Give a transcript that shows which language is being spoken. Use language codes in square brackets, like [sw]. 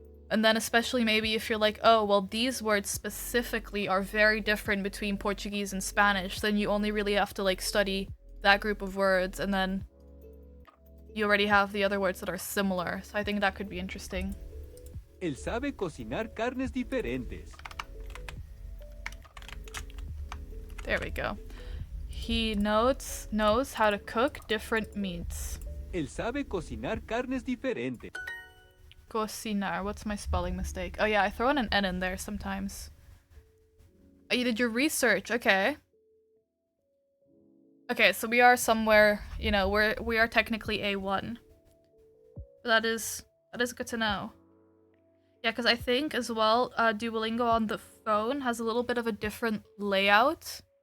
[en] And then especially maybe if you're like, oh, well, these words specifically are very different between Portuguese and Spanish, then you only really have to like study that group of words, and then you already have the other words that are similar. So I think that could be interesting. [es] Él sabe cocinar carnes diferentes. [en] There we go. He knows how to cook different meats. [es] Él sabe cocinar carnes diferentes. Cocinar. [en] What's my spelling mistake? Oh yeah, I throw in an N in there sometimes. Oh, you did your research. Okay. Okay, so we are somewhere, you know, we are technically A1. But that is good to know. Yeah, because I think as well, Duolingo on the phone has a little bit of a different layout.